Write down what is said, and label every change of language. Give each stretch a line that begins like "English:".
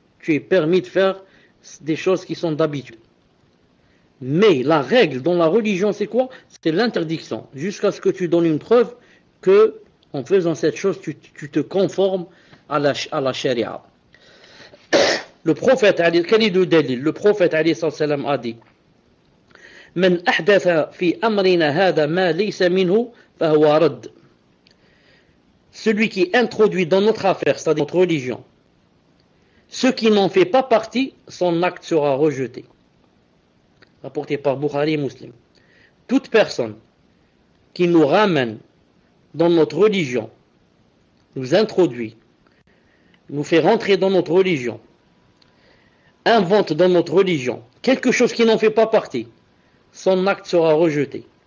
French: Tu es permis de faire des choses qui sont d'habitude. Mais la règle dans la religion, c'est quoi? C'est l'interdiction. Jusqu'à ce que tu donnes une preuve que, en faisant cette chose, tu te conformes à la sharia. Le prophète, quel est le dalil? Le prophète a dit
Arabic: من أحدث في أمرنا هذا ما ليس منه فهو رد.
French: Celui qui introduit dans notre affaire, c'est-à-dire notre religion, ce qui n'en fait pas partie, son acte sera rejeté. Rapporté par Bukhari et Muslim. Toute personne qui nous ramène dans notre religion, nous introduit, nous fait rentrer dans notre religion, invente dans notre religion quelque chose qui n'en fait pas partie, son acte sera rejeté.